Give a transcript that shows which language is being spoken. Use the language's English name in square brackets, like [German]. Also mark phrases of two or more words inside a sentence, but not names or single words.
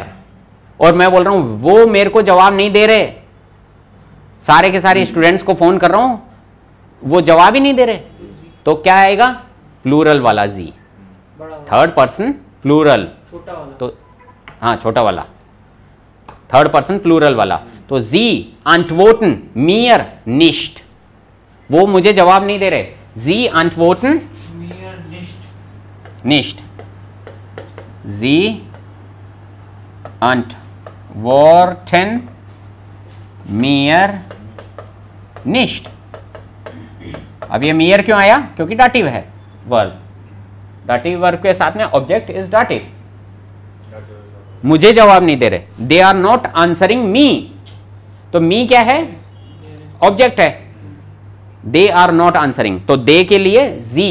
[Hindi] और मैं बोल रहा हूं वो मेरे को जवाब नहीं दे रहे, सारे के सारे स्टूडेंट्स को फोन कर रहा हूं, वो जवाब ही नहीं दे रहे, तो क्या आएगा? प्लूरल वाला जी, [English] third person plural, [Hindi] छोटा वाला, तो हाँ छोटा वाला, [English] third person plural [Hindi] वाला। [German] तो sie antworten mir nicht, [Hindi] वो मुझे जवाब नहीं दे रहे, [German] sie antworten nicht, sie antworten mir nicht. [Hindi] अब ये मियर क्यों आया? क्योंकि डाटिव है वर्ब, डाटिव वर्ब के साथ में [English] object is Dativ. [Hindi] मुझे जवाब नहीं दे रहे, [English] they are not answering me, [Hindi] तो मी क्या है? ऑब्जेक्ट है, [English] they are not answering, [Hindi] तो दे के लिए जी।